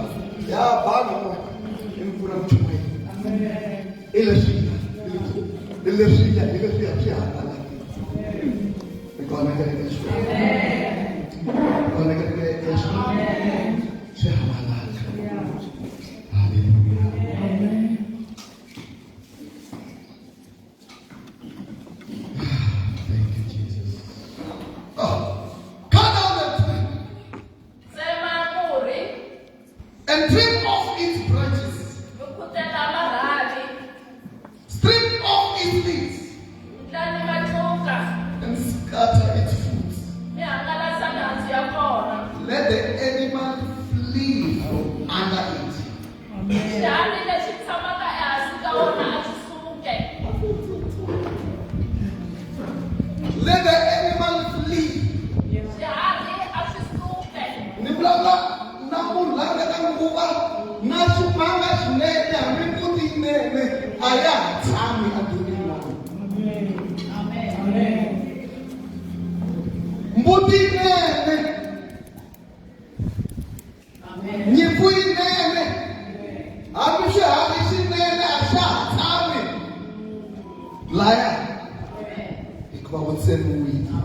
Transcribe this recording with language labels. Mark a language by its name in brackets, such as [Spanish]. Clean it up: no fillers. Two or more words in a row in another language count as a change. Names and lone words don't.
[Tsonga] Ya banga mo. I mpfula muchumeni. I leswi swi hangalaka. Kona kereke swi. Kona kereke swi hangalaka. [English] Hallelujah. Thank you, Jesus. Oh, cut down the tree [Tsonga] tsema murhi [English] and trim off its branches. [Tsonga] mi khutela marhavi [English] Strip off its leaves [Tsonga] ndlani matluka [English] and scatter its fruits. [Tsonga] mi hangalasa mihandzu ya kona [English] Let the animal flee from under it. [Tsonga] xiharhi lexi tshamaka ehansi ka wona a xi suke [English] Let the animal flee. [Tsonga] xiharhi a xi suke Ni vulavula na munhu la nga ka nguva na swimanga swinene hambi mbuti yinene a ya ha tshami adonini lawa. Mbuti yinene, nyimpfu yinene, hambi swiharhi swinene a xa ha tshami laya hikuva ku tsemiwile.